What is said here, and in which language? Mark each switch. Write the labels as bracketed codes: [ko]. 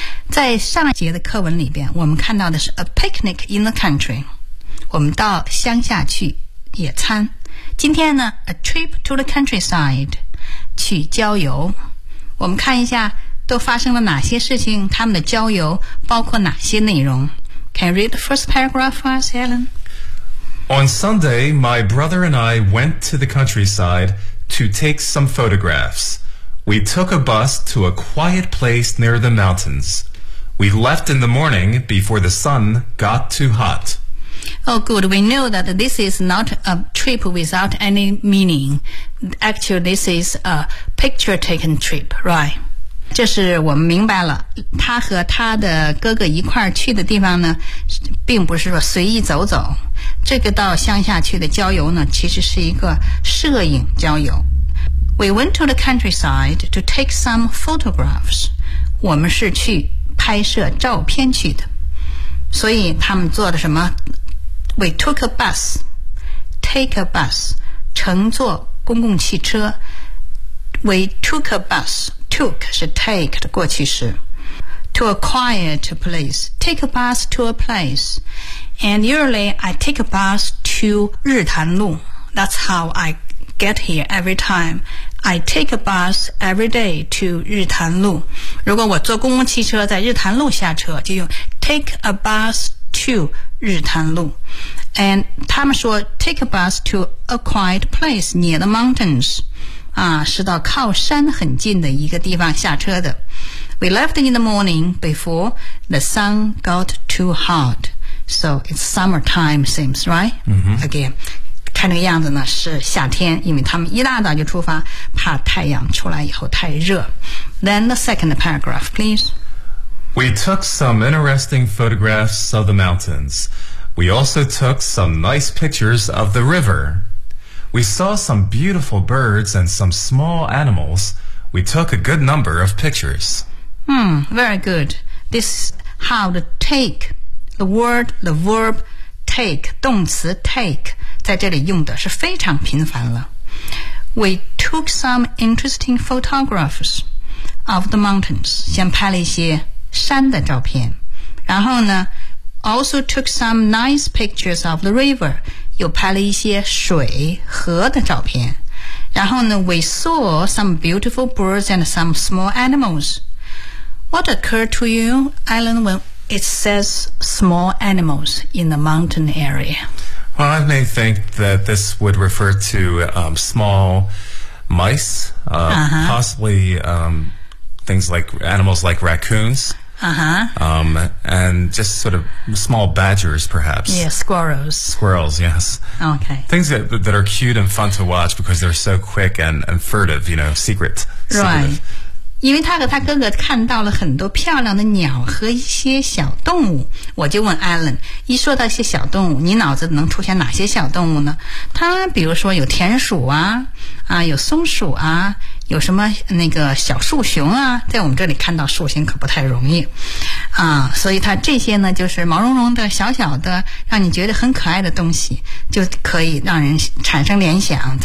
[zh] 在上一节的课文里边，我们看到的是 [en] a picnic in the country. [zh] 我们到乡下去野餐。今天呢， [en] a trip to the countryside. [zh] 去郊游，我们看一下都发生了哪些事情，他们的郊游包括哪些内容。 [en] Can you read the first paragraph for us, Helen? On Sunday, my brother and I went to the countryside to take some photographs. We took a bus to a quiet place near the mountains. We left in the morning before the sun got too hot. Oh, good. We know that this is not a trip without any meaning. Actually, this is a picture-taking trip, right? [zh] 这是我们明白了。他和他的哥哥一块去的地方呢，并不是说随意走走。这个到乡下去的郊游呢，其实是一个摄影郊游。 [en] We went to the countryside to take some photographs. [zh] 我们是去拍摄照片去的。所以他们做的什么 [en] ？We took a bus, take a bus, [zh] 乘坐公共汽车。 [en] We took a bus, took 是 take [zh] 的过去式。 [en] To a quiet place, take a bus to a place. And usually I take a bus to 日潭路。 That's how I get here every time. I take a bus every day to 日潭路。 [zh] 如果我坐公共汽车在日潭路下车，就用 [en] take a bus to [zh] 日潭路。 [en] And [zh] 他们说 [en] take a bus to a quiet place near the mountains， [zh] 啊，是到靠山很近的一个地方下车的。 [en] We left in the morning before the sun got too hot， so it's summertime seems right、 mm-hmm. again。 [zh] 看这个样子呢是夏天，因为他们一大早就出发，怕太阳出来以后太热。 [en] Then the second paragraph, please. We took some interesting photographs of the mountains. We also took some nice pictures of the river. We saw some beautiful birds and some small animals. We took a good number of pictures. Very good. This is how to take the word, the verb take, 动词 take [zh] 在这里用的是非常频繁了。 [en] We took some interesting photographs of the mountains. [zh] 先拍了一些山的照片。然后呢 [en] ,also took some nice pictures of the river. [zh] 又拍了一些水河的照片。然后呢 [en] ,we saw some beautiful birds and some small animals. What occurred to you, Alan, when it says small animals in the mountain area? Well, I may think that this would refer to small mice, possibly things like animals like raccoons, and just sort of small badgers, perhaps. Yeah, squirrels. Squirrels, yes. Okay. Things that are cute and fun to watch because they're so quick and furtive, you know, secret. Right. [zh] 因为他和他哥哥看到了很多漂亮的鸟和一些小动物，我就问 Alan， 一说到一些小动物，你脑子能出现哪些小动物呢？他比如说有田鼠啊，有松鼠啊，有什么那个小树熊啊，在我们这里看到树熊可不太容易啊，所以他这些呢，就是毛茸茸的小小的，让你觉得很可爱的东西，就可以让人产生联想。